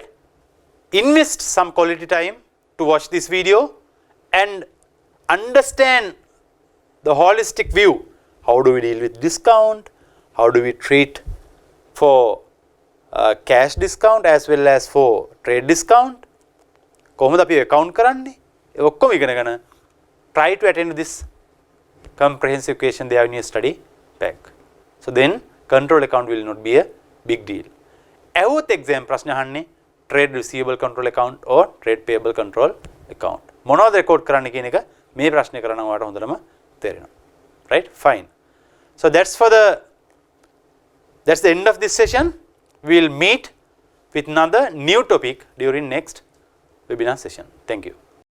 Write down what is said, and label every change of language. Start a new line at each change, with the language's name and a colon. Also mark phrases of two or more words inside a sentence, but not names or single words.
English: Invest some quality time to watch this video and understand the holistic view. How do we deal with discount? How do we treat for cash discount as well as for trade discount?
Sinhala: කොහොමද අපි account කරන්නේ? ඒ ඔක්කොම ඉගෙනගෙන
English: try to attend this comprehensive question they have in your study pack. So then control account will not be a big deal. ඇහුවොත් exam
Sinhala: ප්‍රශ්න අහන්නේ
English: trade receivable control account or trade payable control account.
Sinhala: මොනවද record කරන්න කියන එක මේ ප්‍රශ්නේ කරනවා වාට හොඳටම තේරෙනවා.
English: Right? Fine. So that's the end of this session. We will meet with another new topic during next webinar session. Thank you.